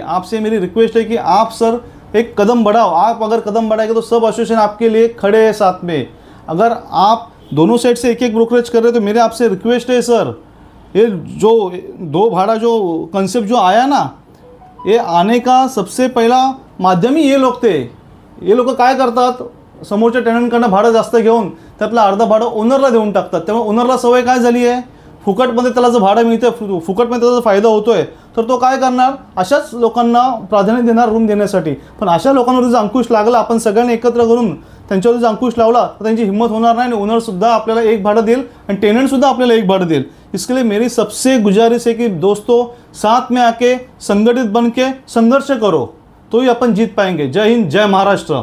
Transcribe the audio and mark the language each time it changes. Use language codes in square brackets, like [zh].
[hi] आपसे मेरी रिक्वेस्ट है कि आप सर एक कदम बढ़ाओ। आप अगर कदम बढ़ाएंगे तो सब एसोसिएशन आपके लिए खड़े हैं साथ में। अगर आप दोनों साइड से एक ब्रोकरेज कर रहे हो तो मेरे आपसे रिक्वेस्ट है सर, ये जो 2 भाड़ा जो कंसेप्ट जो आया ना, ये आने का सबसे पहला माध्यम ही ये लोग थे। [mr] ये लोक काय करतात, समोरच्या टेनंटकडनं भाडं जास्त घेऊन त्यातलं अर्ध भाडं ओनरला देऊन टाकतात। त्यामुळे ओनरला सवय काय झाली आहे, फुकटमध्ये त्याला जर भाडं मिळतं, फुकटमध्ये त्याचा फायदा होतोय, तर तो काय करणार, अशाच लोकांना प्राधान्य देणार रूम देण्यासाठी। पण अशा लोकांवर जर अंकुश लागला, आपण सगळ्यांनी एकत्र करून त्यांच्यावर अंकुश लावला तर त्यांची हिम्मत होणार नाही आणि ओनरसुद्धा आपल्याला एक भाडं देईल आणि टेनेंटसुद्धा आपल्याला एक भाडं देईल. [hi] इसके लिए मेरी सबसे गुजारिश है कि दोस्तों साथ में आके संगठित बन के संघर्ष करो, तो ही अपन जीत पाएंगे. जय हिंद, जय महाराष्ट्र.